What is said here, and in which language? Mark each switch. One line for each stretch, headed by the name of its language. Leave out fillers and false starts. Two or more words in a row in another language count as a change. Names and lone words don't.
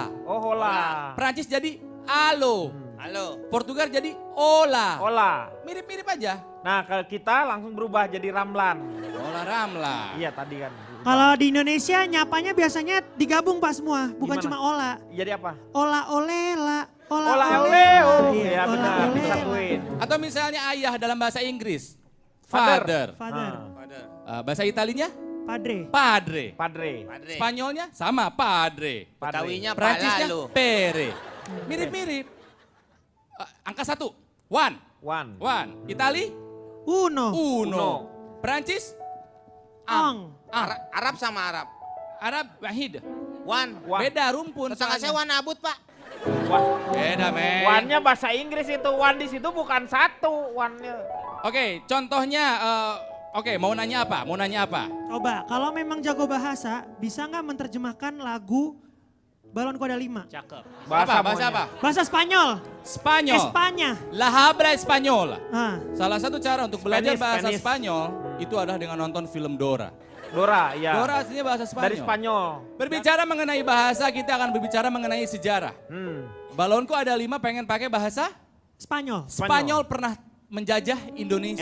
Indonesian: Oh hola. Prancis jadi alo, Halo. Portugal jadi hola. Hola. Mirip-mirip aja. Nah kalau kita langsung berubah jadi Ramlan. Hola Ramla. Iya tadi kan. Kalau di Indonesia nyapanya biasanya digabung Pak semua, bukan Gimana? cuma ola. Jadi apa? Ola olela, ola Hola ole. ole. Oh Iya, iya ola benar. ole. Disatuin. Atau misalnya ayah dalam bahasa Inggris, Father. father. Father, Ah, Bahasa Italinya, padre. padre. Padre. Padre. Spanyolnya sama, padre. Betawinya Prancisnya, pala lo. pere. Mirip-mirip. Angka 1, one. One. Itali, Uno, uno. Prancis, ong. Arab sama Arab. Arab, wahid. Wan. Wah. Beda rumpun. Tetangga saya soalnya. Wan Abut Pak. Wah. Beda, men. One-nya bahasa Inggris itu. One di situ bukan satu. One-nya. Oke, contohnya, mau nanya apa? Coba, kalau memang jago bahasa, bisa nggak menerjemahkan lagu Balon Kuda 5? Bahasa maunya. apa? Bahasa Spanyol, Spanyol. Espanya.
Spanish: La habla español.
Indonesian: Ah, Salah satu cara untuk belajar Spanish, bahasa Spanish. Spanyol itu adalah dengan nonton film Dora. Dora, ya. Dora aslinya bahasa Spanyol. Dari Spanyol. Berbicara mengenai bahasa, kita akan berbicara mengenai sejarah. Balonku ada 5 pengen pakai bahasa Spanyol. Spanyol pernah menjajah Indonesia.